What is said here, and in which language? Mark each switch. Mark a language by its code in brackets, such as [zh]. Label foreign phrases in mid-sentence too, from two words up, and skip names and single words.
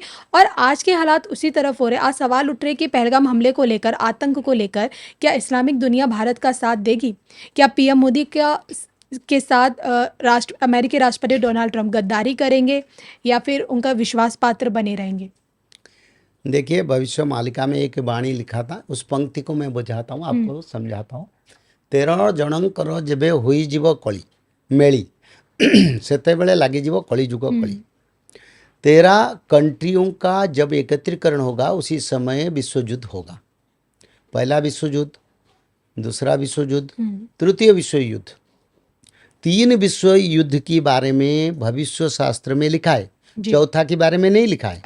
[hi] और आज के हालात उसी तरफ हो रहे हैं। आज सवाल उठ रहे कि पहलगाम हमले को लेकर, आतंक को लेकर क्या इस्लामिक दुनिया भारत का साथ देगी? क्या पीएम मोदी के साथ अमेरिकी राष्ट्रपति डोनाल्ड ट्रंप गद्दारी करेंगे या फिर उनका विश्वास पात्र बने रहेंगे? देखिए, भविष्य मालिका में एक वाणी लिखा था, उस पंक्ति को मैं बुझाता हूँ, आपको समझाता हूँ। [or] 13 ଜଣଙ୍କର ଯେବେ ହୋଇଯିବ କଳି ମେଳି ସେତେବେଳେ ଲାଗିଯିବ କଳିଯୁଗ କଳି। [hi] 13 कंट्रियों का जब एकत्रीकरण होगा उसी समय विश्व युद्ध होगा। पहला विश्व युद्ध, दूसरा विश्व युद्ध, तृतीय विश्व युद्ध। 3 विश्व युद्ध के बारे में भविष्य शास्त्र में लिखा है, चौथा के बारे में नहीं लिखा है।